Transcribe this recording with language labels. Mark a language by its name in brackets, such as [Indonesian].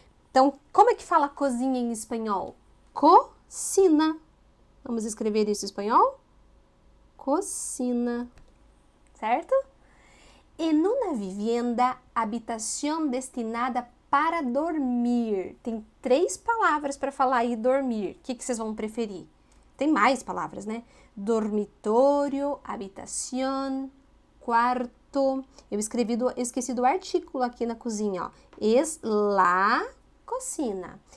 [Portuguese] Então, como é que fala cozinha em espanhol? Cocina. Vamos escrever isso em espanhol? Cocina. Certo? [Spanish] En una vivienda, habitación destinada para dormir. [Portuguese] Tem 3 palavras para falar aí dormir. O que vocês vão preferir? Tem mais palavras, né? Dormitório, habitación, quarto. Eu esqueci do artículo aqui na cozinha, ó. [Spanish] Es la cocina.